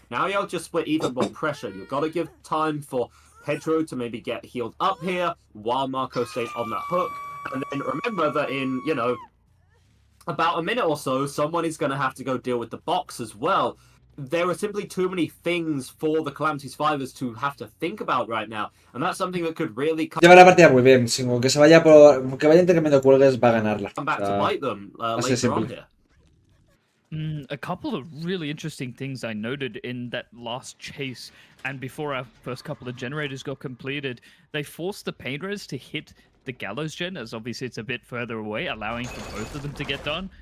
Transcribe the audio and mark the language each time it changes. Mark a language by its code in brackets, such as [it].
[en] Now you'll just split even more pressure. You've got to give time for Pedro to maybe get healed up here while Marco stays on the hook. And then remember that in, you know, about a minute or so, someone is going to have to go deal with the box as well. There are simply too many things for the Calamity survivors to have to think about right now, and that's something that could really [es] lleva la partida muy bien, sin que se vaya por que vaya intercambiando cuelgues va a ganarla. [en] Come back to bite them later on here. A couple of really interesting things I noted in that last chase, and before our first couple of generators got completed, they forced the pain res to hit the gallows gen, as obviously it's a bit further away, allowing for both of them to get done.